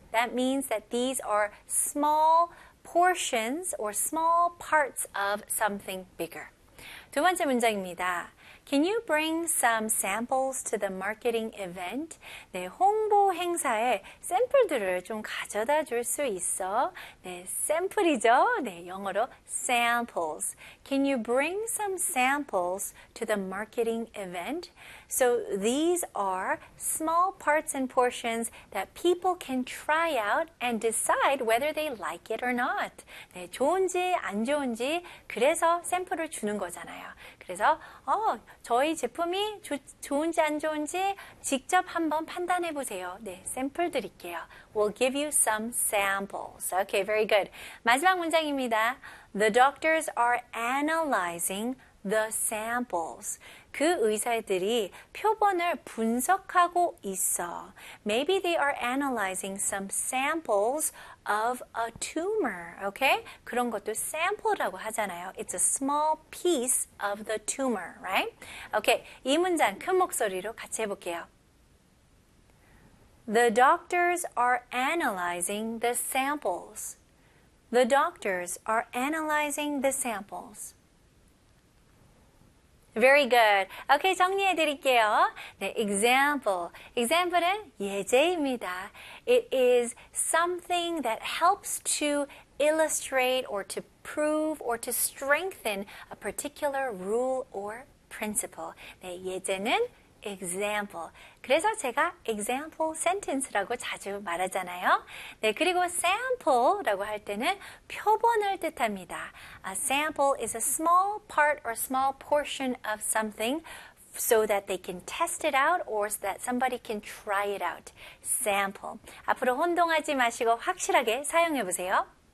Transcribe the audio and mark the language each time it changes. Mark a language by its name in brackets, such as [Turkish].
[English] That means that these are small portions or small parts of something bigger. [Korean] 두 번째 문장입니다. [English] Can you bring some samples to the marketing event? [Korean] 네, 홍보 행사에 샘플들을 좀 가져다 줄 수 있어? 네, 샘플이죠. 네, 영어로 samples. [English] Can you bring some samples to the marketing event? So these are small parts and portions that people can try out and decide whether they like it or not. [Korean] 네, 좋은지 안 좋은지 그래서 샘플을 주는 거잖아요. 그래서 저희 제품이 좋은지 안 좋은지 직접 한번 판단해 보세요. 네, 샘플 드릴게요. [English] We'll give you some samples. Okay, very good. [Korean] 마지막 문장입니다. [English] The doctors are analyzing the samples. [Korean] 그 의사들이 표본을 분석하고 있어. [English] Maybe they are analyzing some samples of a tumor. [Korean] Okay? 그런 것도 sample라고 하잖아요. [English] It's a small piece of the tumor, right? Okay. [Korean] 이 문장 큰 목소리로 같이 해볼게요. [English] The doctors are analyzing the samples. The doctors are analyzing the samples. Very good. Okay, [Korean] 정리해드릴게요. [English] 네, example. [Korean] Example은 예제입니다. [English] It is something that helps to illustrate or to prove or to strengthen a particular rule or principle. [Korean] 네, 예제는 example. 그래서 제가 example sentence라고 자주 말하잖아요. 네, 그리고 sample라고 할 때는 표본을 뜻합니다. [English] A sample is a small part or small portion of something so that they can test it out or so that somebody can try it out. Sample. [Korean] 앞으로 혼동하지 마시고 확실하게 사용해 보세요.